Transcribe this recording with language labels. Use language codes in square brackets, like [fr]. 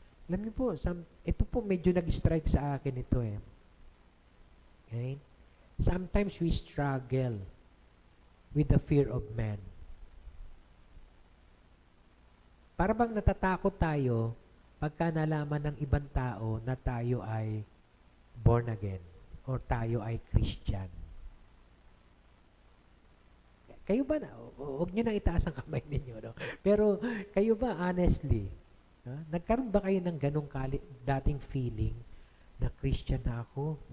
[tl] Alam niyo po, ito po medyo nag-strike sa akin ito eh. [en] Okay? Sometimes we struggle with the fear of man. [tl] Para bang natatakot tayo pagka nalaman ng ibang tao na tayo ay born again or tayo ay Christian. Kayo ba, huwag nyo nang itaas ang kamay ninyo, no? Pero kayo ba, honestly, nagkaroon ba kayo ng ganong dating feeling na Christian na ako?